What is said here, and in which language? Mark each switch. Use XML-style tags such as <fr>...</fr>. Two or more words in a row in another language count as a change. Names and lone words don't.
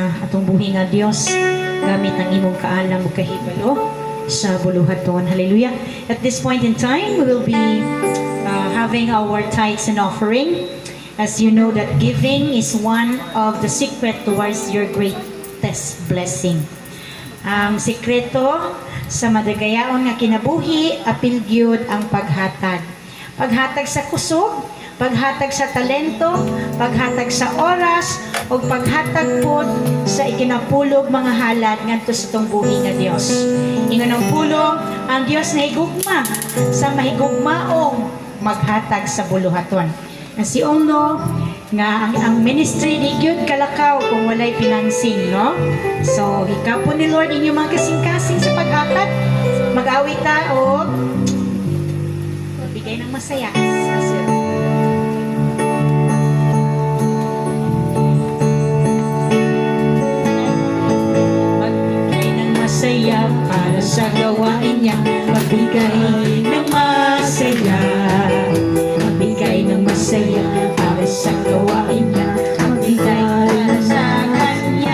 <ceb>atong buhi nga Dios gamit ang imong kaalam ug kahibalo sa buluhaton. Hallelujah.</ceb> <en>At this point in time, we will be having our tithes and offering. As you know that giving is one of the secret towards your greatest blessing.</en> <ceb>Ang sikreto sa madagayaon nga kinabuhi apil gyud ang paghatag. Paghatag sa kusog, paghatag sa talento, paghatag sa oras, o paghatag po sa ikinapulog mga halad ngadto sa itong buhi nga Dios. Ingon ang pulong, ang Dios na higugma sa mahigugmaong maghatag sa buluhaton. Na si Ono, nga ang ministry di gyud kalakaw kung walay financing, no? So, hikapo ni Lord inyong mga kasing-kasing sa paghatag. Mag-awit ta</ceb> <tl>o bigay ng masaya. Masaya para sa gawain niya, magbigay ng masaya, magbigay ng masaya para sa gawain niya, magbigay sa kanya.</tl>